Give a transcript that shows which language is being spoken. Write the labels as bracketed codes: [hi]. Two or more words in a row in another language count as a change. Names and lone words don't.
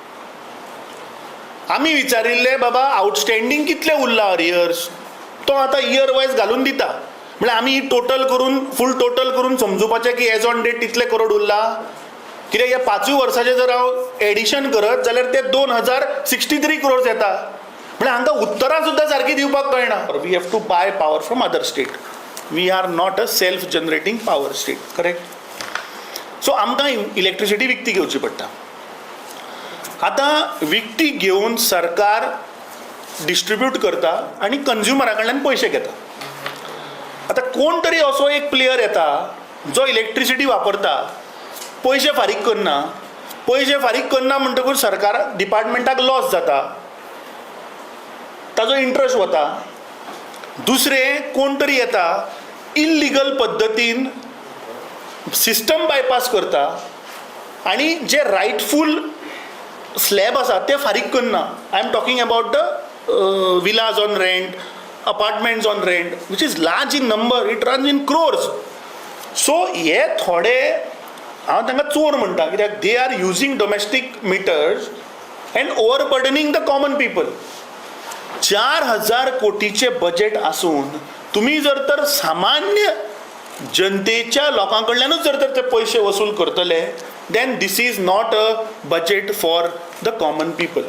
[kok] आमी विचारिल्ले बाबा आउटस्टँडिंग कितले उरला अरियर्स, तो आतां इयर वायज घालून दिता. म्हणजे आमी टोटल करून फूल टोटल करून समजुपाचें की [en] as on date [kok] तितले करोड उरला. कित्याक ह्या 5 वर्साचें जर हांव एडिशन करत जाल्यार ते 2063 करोड येता. म्हणजे हांकां उत्तरां सुद्दां सारकी दिवपाक कळना. [en] We have to buy power from other state. We are not a self generating power state, करेक्ट. [kok] सो आमकां इलेक्ट्रिसिटी विकती घेवची पडटा. आतां विकती घेवन सरकार डिस्ट्रिब्यूट करता आनी कंज्युमरा कडल्यान पयशे घेता. आतां कोण तरी असो एक प्लेयर येता जो इलेक्ट्रिसिटी वापरता, पयशे फारीक करना. पयशे फारीक करना म्हणटकूच सरकार डिपार्टमेंटाक लॉस जाता, ताजो इंट्रस्ट वता. दुसरें कोण तरी येता इल्लिगल पद्दतीन सिस्टम बायपास करता आनी जे रायटफूल स्लॅब आसा ते फारीक करना. [en] I am talking about the villas on rent, apartments on rent, अपार्टमेंट्स ऑन रेंट, which is large in number, it runs in crores. सो [kok] हे थोडे हांव तांकां चोर म्हणटा, कित्याक [en] they are using domestic meters and overburdening the common people. [kok] 4,000 कोटीचे बजेट आसून तुम्ही जर तर सामान्य जनतेच्या लोकां कडल्यानूच जर तर ते पयशे वसूल करतले, [en] then this is not a budget for the common people.